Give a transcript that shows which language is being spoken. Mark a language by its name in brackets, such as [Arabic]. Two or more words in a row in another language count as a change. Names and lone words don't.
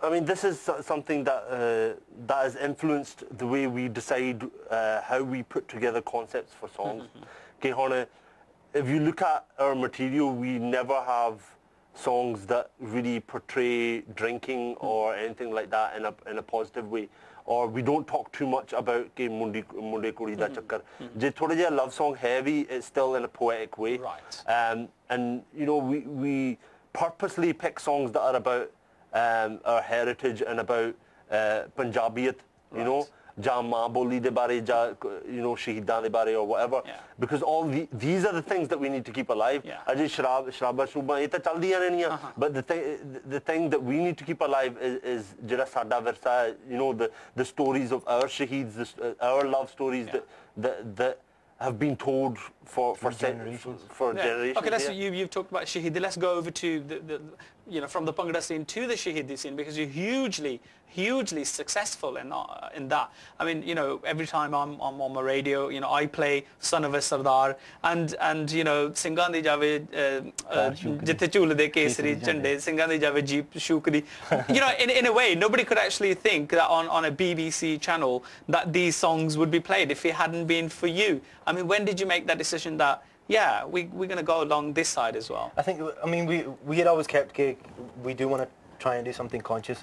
[English] I mean, this is something that has influenced the way we decide how we put together concepts for songs. If you look at our material, we never have songs that really portray drinking or anything like that in a positive way, or we don't talk too much about [Punjabi] ਕਿ ਮੁੰਡੇ ਕੁੜੀ ਦਾ ਚੱਕਰ. ਜੇ ਥੋੜ੍ਹਾ ਜਿਹਾ [English] love song heavy, it's still in a poetic way, and we purposely pick songs that are about our heritage and about Punjabiyat, [Punjabi] ਜਾਂ ਮਾਂ ਬੋਲੀ ਦੇ ਬਾਰੇ ਜਾਂ ਸ਼ਹੀਦਾਂ ਦੇ ਬਾਰੇ [English] or whatever, because all these are the things that we need to keep alive. [Punjabi] ਅਜੇ ਸ਼ਰਾਬਾਂ ਸ਼ਰੂਬਾਂ ਇਹ ਤਾਂ ਚੱਲਦੀਆਂ ਰਹਿਣੀਆਂ, [English] but the thing that we need to keep alive is [Punjabi] ਜਿਹੜਾ ਸਾਡਾ ਵਿਰਸਾ ਹੈ, [English] the stories of our shaheeds, our love stories that have been told for generations. Okay, you've talked about Shahidi. Let's go over to the from the Bhangra scene to the Shahidi scene, because you're hugely successful in that. I mean, every time I'm on my radio, I play Son of a Sardar and [Punjabi] ਸਿੰਘਾਂ ਦੀ ਜਾਵੇ ਜਿੱਤੇ ਚੁੱਲ ਦੇ ਕੇਸਰੀ ਛੰਡੇ, ਸਿੰਘਾਂ ਦੀ ਜਾਵੇ ਜੀਪ ਸ਼ੁਕਰੀ. [English] In a way, nobody could actually think that on a BBC channel that these songs would be played if it hadn't been for you. I mean, when did you make that decision that we're going to go along this side as well? I think, we had always kept, we do want to try and do something conscious.